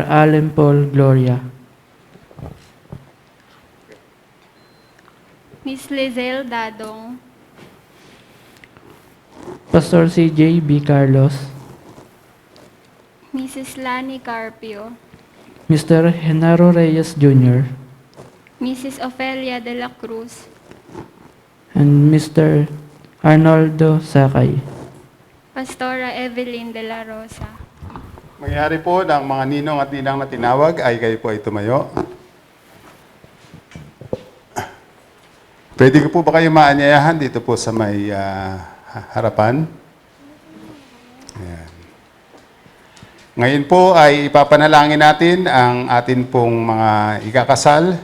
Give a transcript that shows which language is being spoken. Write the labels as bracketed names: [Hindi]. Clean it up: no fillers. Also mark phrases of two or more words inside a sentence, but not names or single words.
[English] Allen Paul Gloria, Miss Lizelle Dadong, Pastor CJ B. Carlos, Mrs. Lani Carpio, Mr. Genaro Reyes Jr., Mrs. Ofelia de la Cruz, and Mr. Arnoldo Sakay. Pastora Evelyn de la Rosa. [Filipino] Mangyari po ng mga ninong at ninang na tinawag ay kayo po ay tumayo. Pwede ko po ba kayo maanyayahan dito po sa may harapan? Ayan. Ngayon po ay ipapanalangin natin ang atin pong mga ikakasal.